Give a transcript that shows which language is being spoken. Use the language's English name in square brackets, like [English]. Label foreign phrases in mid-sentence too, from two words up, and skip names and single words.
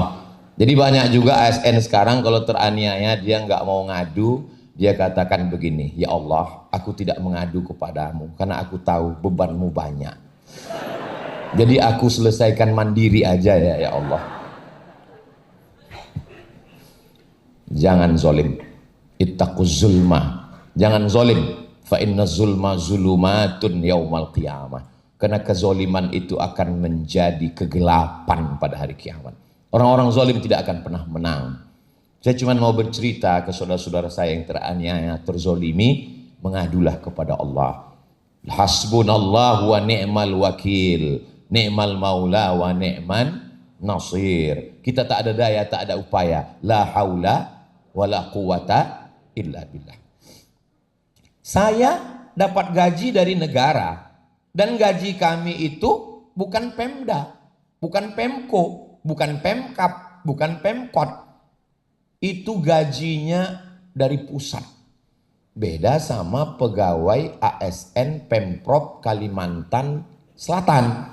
[Indonesian] Jadi banyak juga ASN sekarang kalau teraniaya dia nggak mau ngadu, dia katakan begini, [Arabic] يا الله, [Indonesian] aku tidak mengadu kepadamu karena aku tahu bebanmu banyak. Jadi aku selesaikan mandiri aja [Arabic] يا الله. [Indonesian] Jangan zolim. [Arabic] اتقوا الظلم, [Indonesian] jangan zolim. [Arabic] فإن الظلم ظلمات يوم القيامة. [Indonesian] Karena kezoliman itu akan menjadi kegelapan pada hari kiamat. Orang-orang zolim tidak akan pernah menang. Saya cuma mau bercerita ke saudara-saudara saya yang teraniaya, terzolimi, mengadulah kepada Allah. [Arabic] حسبنا الله ونعم الوكيل نعم المولى ونعم النصير. [Indonesian] Kita tak ada daya, tak ada upaya. [Arabic] لا حول ولا قوة إلا بالله. [Indonesian] Saya dapat gaji dari negara dan gaji kami itu bukan Pemda, bukan Pemko, bukan Pemkap, bukan Pemkot. Itu gajinya dari pusat. Beda sama pegawai ASN Pemprov Kalimantan Selatan.